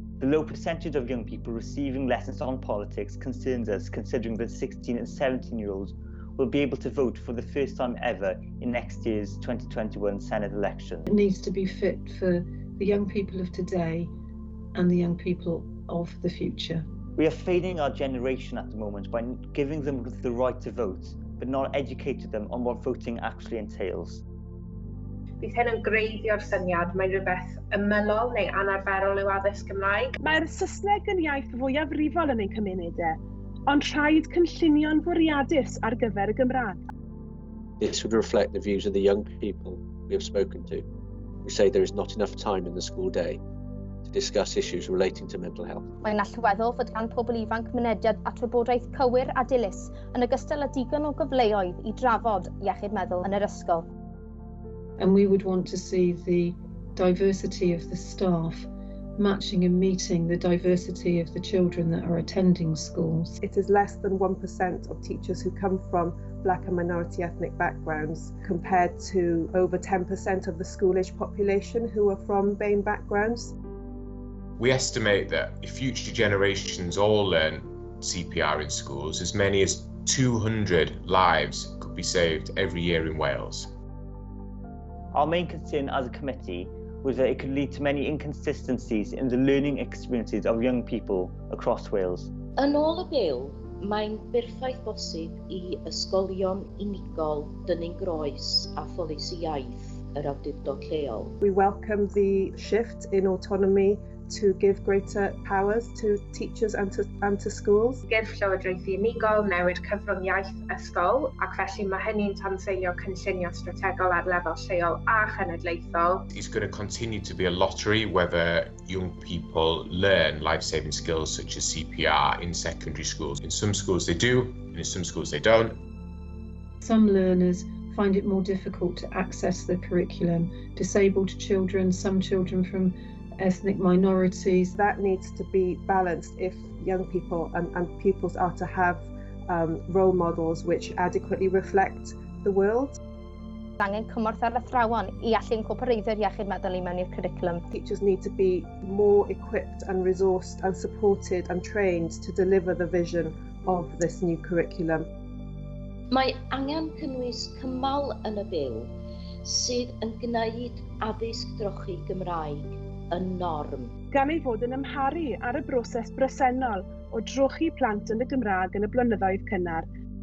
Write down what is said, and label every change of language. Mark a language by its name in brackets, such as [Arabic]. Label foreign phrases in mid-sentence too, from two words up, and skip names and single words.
[English] low percentage of young people receiving lessons on politics concerns us, considering that 16 and 17-year-olds will be able to vote for the first time ever in next year's 2021 Senate election. It needs to be fit for the young people of today and the young people of the future. We are failing our generation at the moment by giving them the right to vote, but not educating them on what voting actually entails. [Welsh] Bydd hyn yn greiddio'r syniad mae rhywbeth ymylol neu anarferol yw addysg Gymraeg. Mae'r Saesneg yn iaith fwyaf frifol yn ein cymunedau, ond rhaid cynllunio'n fwriadus ar gyfer y Gymraeg. [English] This would reflect the views of the young people we have spoken to. We say there is not enough time in the school day to discuss issues relating to mental health. [Welsh] Mae'n allweddol fod gan pobl ifanc mynediad at wybodaeth cywir a dilys yn ogystal â digon o gyfleoedd I drafod iechyd meddwl yn yr ysgol. [English] And we would want to see the diversity of the staff matching and meeting the diversity of the children that are attending schools. It is less than 1% of teachers who come from Black and minority ethnic backgrounds compared to over 10% of the school-age population who are from BAME backgrounds. We estimate that if future generations all learn CPR in schools, as many as 200 lives could be saved every year in Wales. Our main concern as a committee was that it could lead to many inconsistencies in the learning experiences of young people across Wales. [Welsh] Yn ôl y bil, mae'n berffaith bosib I ysgolion unigol dynnu'n groes a pholisi iaith yr awdurdod lleol. [English] We welcome the shift in autonomy to give greater powers to teachers and to schools. [Welsh] Gyrff Llywodraethu Unigol newid cyfrwng iaith ysgol, ac felly mae hynny'n tanseilio cynllunio strategol ar lefel lleol a chenedlaethol. [English] It's going to continue to be a lottery whether young people learn life-saving skills such as CPR in secondary schools. In some schools they do, and in some schools they don't. Some learners find it more difficult to access the curriculum. Disabled children, some children from ethnic minorities. That needs to be balanced if young people and pupils are to have role models which adequately reflect the world. [Welsh] Angen cymorth ar athrawon I allu incorporeidio'r iechyd meddwl I mewn i'r curriculum. [English] Teachers need to be more equipped and resourced and supported and trained to deliver the vision of this new curriculum. [Welsh] Mae angen cynnwys cymal yn y bil sydd yn gwneud addysg drochi Gymraeg yn norm. Gan ei fod yn ymharu ar y broses bresennol o drochi plant yn y Gymraeg yn y blynyddoedd cynnar